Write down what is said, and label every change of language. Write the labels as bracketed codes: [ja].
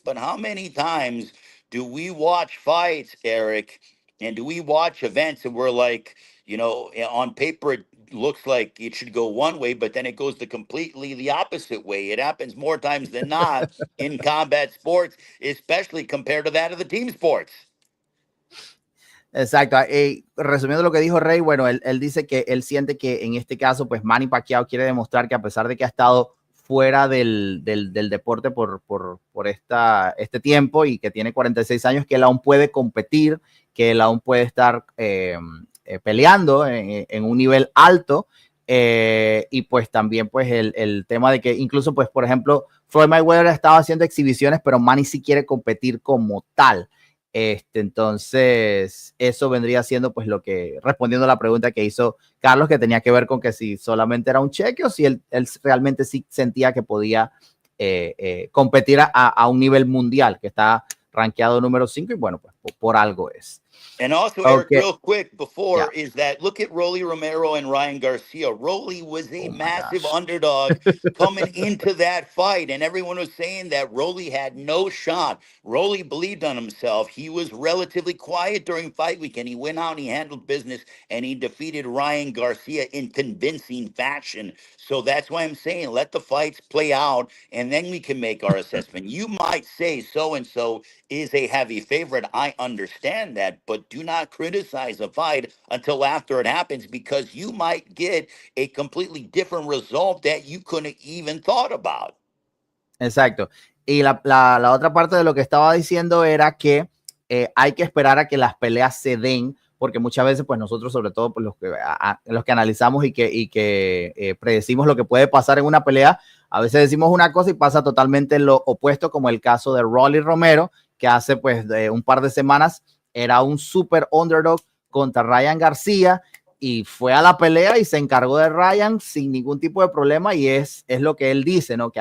[en] But how many times do we watch fights, Eric? And do we watch events and we're like, on paper, it looks like it should go one way, but then it goes the completely the opposite way. It happens more times than not in combat sports, especially compared to that of the team sports. [es] Exacto. Resumiendo lo que dijo Rey, bueno, él dice que él siente que en este caso, pues Manny Pacquiao quiere demostrar que a pesar de que ha estado fuera del deporte por este tiempo y que tiene 46 años, que él aún puede competir, que él aún puede estar peleando en un nivel alto. Y pues también pues el tema de que incluso pues por ejemplo Floyd Mayweather estaba haciendo exhibiciones, pero Manny sí quiere competir como tal. Entonces eso vendría siendo pues lo que, respondiendo a la pregunta que hizo Carlos, que tenía que ver con que si solamente era un cheque o si él realmente sí sentía que podía competir a un nivel mundial, que está rankeado número 5 y bueno, pues por algo es. [en] And also, Eric, real quick before, is that look at Rolly Romero and Ryan Garcia. Rolly was a massive underdog coming into that fight, and everyone was saying that Rolly had no shot. Rolly believed on himself. He was relatively quiet during fight week, and he went out and he handled business, and he defeated Ryan Garcia in convincing fashion. So that's why I'm saying let the fights play out, and then we can make our assessment. You might say so-and-so is a heavy favorite. I understand that, but do not criticize a fight until after it happens, because you might get a completely different result that you couldn't even thought about. [es] Exacto. Y la otra parte de lo que estaba diciendo era que hay que esperar a que las peleas se den, porque muchas veces pues nosotros, sobre todo pues, los que analizamos y que predecimos lo que puede pasar en una pelea, a veces decimos una cosa y pasa totalmente lo opuesto, como el caso de Rolly Romero, que hace pues un par de semanas era un super underdog contra Ryan García y fue a la pelea y se encargó de Ryan sin ningún tipo de problema, y es lo que él dice, ¿no?